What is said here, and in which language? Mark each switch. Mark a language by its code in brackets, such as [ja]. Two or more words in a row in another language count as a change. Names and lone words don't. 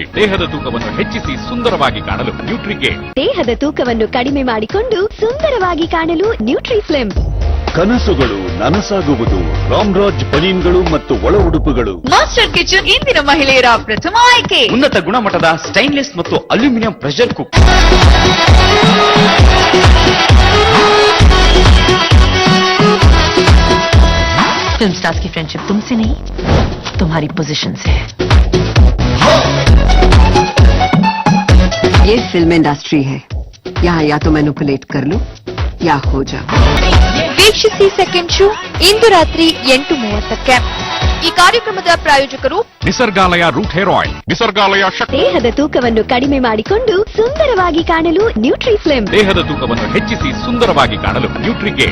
[kn] ದೇಹದ ತೂಕವನ್ನು ಹೆಚ್ಚಿಸಿ ಸುಂದರವಾಗಿ ಕಾಣಲು ನ್ಯೂಟ್ರಿಗೇಟ್. ದೇಹದ ತೂಕವನ್ನು ಕಡಿಮೆ ಮಾಡಿಕೊಂಡು ಸುಂದರವಾಗಿ ಕಾಣಲು ನ್ಯೂಟ್ರಿಸ್ಲಿಮ್. ಕನಸುಗಳು ನನಸಾಗುವುದು ರಾಮ್ರಾಜ್ ಬನೀನ್ಗಳು ಮತ್ತು ಒಳ ಉಡುಪುಗಳು. ಮಾಸ್ಟರ್ ಕಿಚನ್ ಇಂದಿನ ಮಹಿಳೆಯರ ಪ್ರಥಮ ಆಯ್ಕೆ. ಉನ್ನತ ಗುಣಮಟ್ಟದ ಸ್ಟೈನ್ಲೆಸ್ ಮತ್ತು [en] aluminium pressure cook. film stars [hi] की फ्रेंडशिप तुमसे नहीं, तुम्हारी पोजीशन से है. ये [en] film industry [hi] है. यहाँ या तो मैनिपुलेट कर लो या हो जा. [kn] ವೀಕ್ಷಿಸಿ ಸೆಕೆಂಡ್ ಶೋ ಇಂದು ರಾತ್ರಿ 8:30ಕ್ಕೆ. ಈ ಕಾರ್ಯಕ್ರಮದ ಪ್ರಾಯೋಜಕರು ನಿಸರ್ಗಾಲಯ ರೂಟ್ ಹೇರ್ ಆಯಿಲ್. ನಿಸರ್ಗಾಲಯ ಶಕ್ತಿ. ದೇಹದ ತೂಕವನ್ನು ಕಡಿಮೆ ಮಾಡಿಕೊಂಡು ಸುಂದರವಾಗಿ ಕಾಣಲು ನ್ಯೂಟ್ರಿಸ್ಲಿಮ್. ದೇಹದ ತೂಕವನ್ನು ಹೆಚ್ಚಿಸಿ ಸುಂದರವಾಗಿ ಕಾಣಲು ನ್ಯೂಟ್ರಿಗೇಟ್.